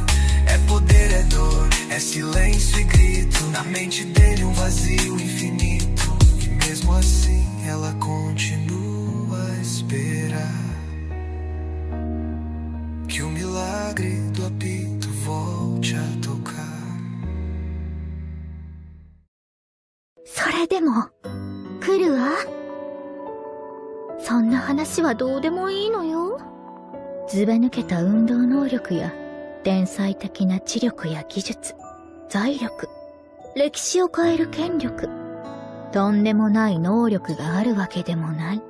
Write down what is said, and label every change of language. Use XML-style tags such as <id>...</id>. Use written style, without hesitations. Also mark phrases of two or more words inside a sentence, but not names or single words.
<pt>É poder, é dor, é silêncio e grito, na mente dele um vazio infinito. E mesmo assim ela continua a esperar que o milagre do apito volte a tocar.</pt> <ja>それでも来るわ。そんな話はどうでもいいのよ。ずば抜けた運動能力や天才的な知力や技術、財力、歴史を変える権力、とんでもない能力があるわけでもない。</ja>